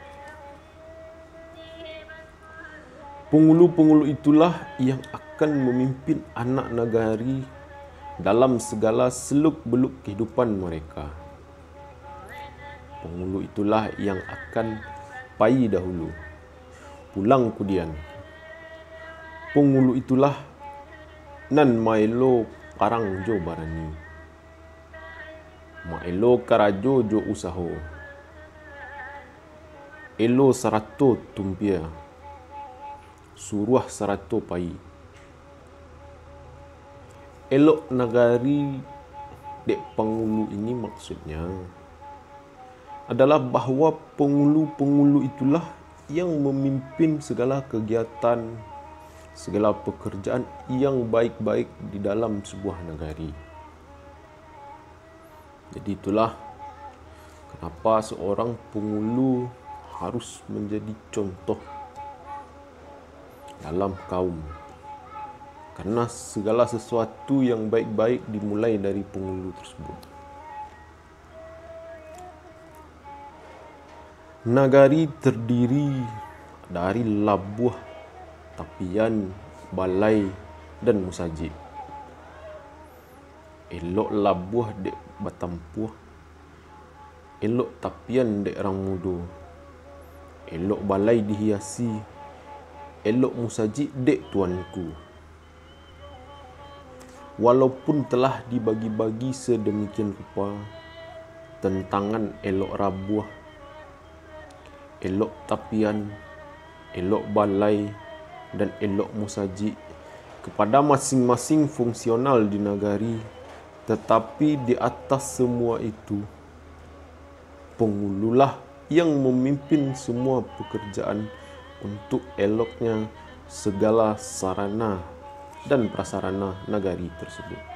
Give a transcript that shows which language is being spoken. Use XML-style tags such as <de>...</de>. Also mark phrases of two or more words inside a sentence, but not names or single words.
<id>Penghulu-penghulu itulah yang akan memimpin anak nagari dalam segala seluk-beluk kehidupan mereka. Penghulu itulah yang akan</id> <min>pai dahulu,</min> <id>pulang kemudian.</id> <min>Penghulu itulah nan maelo karang jo barani, maelo karajo jo usaho, elo sarato tumpia, suruh sarato pai. Elok nagari dek penghulu</min> <id>ini maksudnya adalah bahawa penghulu-penghulu itulah yang memimpin segala kegiatan, segala pekerjaan yang baik-baik di dalam sebuah nagari. Jadi itulah kenapa seorang penghulu harus menjadi contoh dalam kaum. Karena segala sesuatu yang baik-baik dimulai dari penghulu tersebut. Nagari terdiri dari labuh, tapian, balai, dan musajid.</id> <min>Elok labuh dek batampuh, elok tapian dek rangmudo, elok balai dihiasi, elok musajid dek tuanku.</min> <id>Walaupun telah dibagi-bagi sedemikian rupa, tentangan elok rabuh, elok tapian, elok balai, dan elok musajid kepada masing-masing fungsional di nagari, tetapi di atas semua itu, penghululah yang memimpin semua pekerjaan untuk eloknya segala sarana dan prasarana nagari tersebut.</id>